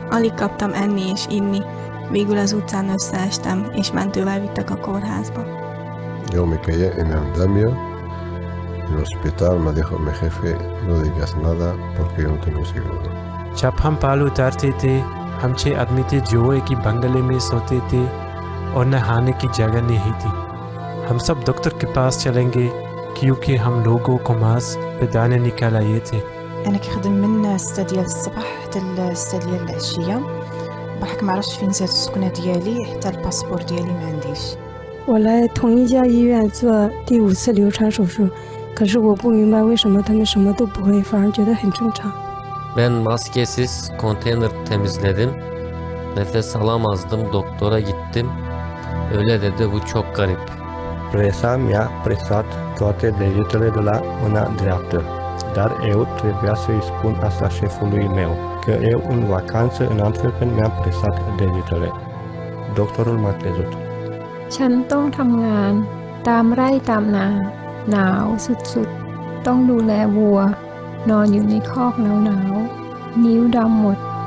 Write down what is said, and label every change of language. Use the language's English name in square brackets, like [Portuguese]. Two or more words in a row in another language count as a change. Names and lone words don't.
[Hungarian] Alig kaptam enni és inni. Végül az utcán összeestem, és mentővel vittek a kórházba. [Spanish] Yo me quedé en el andamio. En el hospital me dijo mi jefe, no digas nada porque yo no tengo seguro. [Hindi] जब हम पाल उतारते थे, हम 6 आदमी थे जो एक ही बंगले में सोते थे और नहाने की जगह नहीं थी. हम सब डॉक्टर के पास चलेंगे क्योंकि हम लोगों को मास بدانا نكالايه थे. [Arabic] انا كنخدم من 6 ديال الصباح حتى 6 ديال العشيه. بحك ما عرفتش فين زاد السكنه ديالي حتى الباسبور ديالي ما عنديش. [Chinese] 我来同一家医院做第5次流产手术，可是我不明白为什么他们什么都不会，反而觉得很正常。 [Turkish] Ben maskesiz konteyner temizledim. Nefes alamazdım. Doktora gittim. Öyle dedi, bu çok garip. [Romanian] Presa mi-a presat toate degetele de la mâna dreaptă, dar eu trebuia să-i spun asta șefului meu, că eu în vacanță în Antwerpen mi-am presat degetele. Doctorul m-a crezut. [Thai] ฉันต้องทำงานตามไร่ตามนาหนาวสุดๆต้องดูแลวัวนอนอยู่ในคอกหนาวๆนิ้วดำหมดเพราะไม่มีที่ทำความร้อน